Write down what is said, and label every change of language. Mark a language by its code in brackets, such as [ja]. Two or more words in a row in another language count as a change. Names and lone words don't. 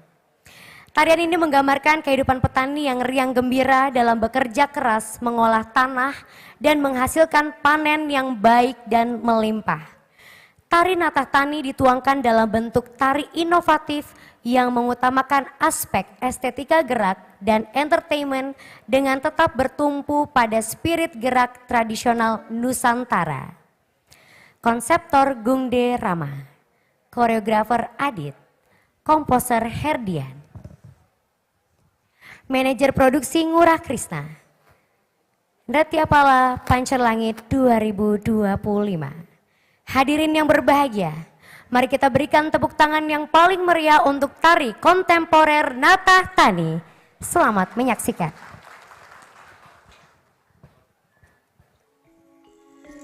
[id] Tarian ini menggambarkan kehidupan petani yang riang gembira dalam bekerja keras mengolah tanah dan menghasilkan panen yang baik dan melimpah. Tari Natah Tani dituangkan dalam bentuk tari inovatif yang mengutamakan aspek estetika gerak dan entertainment dengan tetap bertumpu pada spirit gerak tradisional Nusantara. Konseptor Gungde Rama, koreografer Adit, komposer Herdian, manajer produksi Ngurah Krisna, Nratyapala Pancerlangit 2025. Hadirin yang berbahagia, mari kita berikan tepuk tangan yang paling meriah untuk tari kontemporer Natah Tani. Selamat menyaksikan.